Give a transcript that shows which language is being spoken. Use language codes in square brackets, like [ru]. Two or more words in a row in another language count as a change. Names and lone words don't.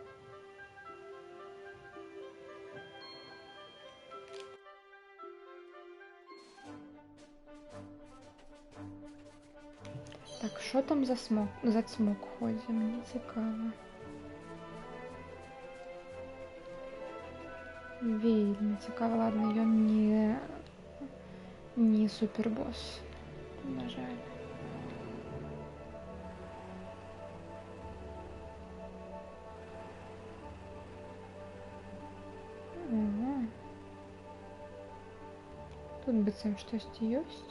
[uk] Так, що там за смок? За цмок ходить, мені цікаво. Вельми цікаво, ладно, [be] ён не супербосс, на жаль. Ага. Тут быццам штосьці ёсць.